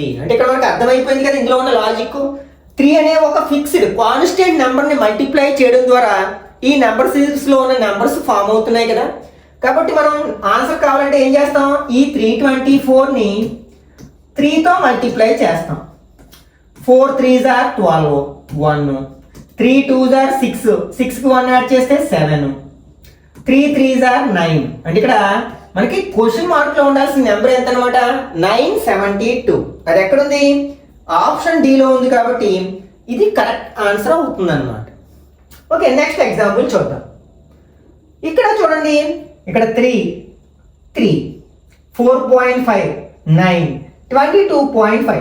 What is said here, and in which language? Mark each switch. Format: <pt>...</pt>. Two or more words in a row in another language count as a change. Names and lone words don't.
<te>అంటే ఇక్కడ మనకు అర్థమైపోయింది కదా ఇందులో ఉన్న లాజిక్. 3 అనే ఒక</te> <en>fixed constant numberని multiply</en> <te>చేయడం ద్వారా ఈ</te> <en>number seriesలో</en> <te>ఉన్న</te> <en>numbers form</en> <te>అవుతున్నాయి కదా. కాబట్టి మనం ఆన్సర్ కావాలంటే ఏం చేస్తాం, ఈ 324ని 3తో మల్టిప్లై చేస్తాం.</te> <en>4 3s are 12 1. 3 2s are 6.</en> <te>6కి 1 యాడ్ చేస్తే 7.</te> <en>3 3s are 9.</en> <te>అంటే ఇక్కడ మనకి</te> <en>question markలో</en> <te>ఉండాల్సిన నెంబర్ ఎంత అనమాట 972. అది ఎక్కడుంది</te> <en>option Dలో</en> <te>ఉంది. కాబట్టి ఇది</te> <en>correct answer</en> <te>అవుతుంది అనమాట.</te> <en>okay, next example</en> <te>చూద్దాం. ఇక్కడ చూడండి ఇక్కడ 3 3 4.5 9 22.5.</te>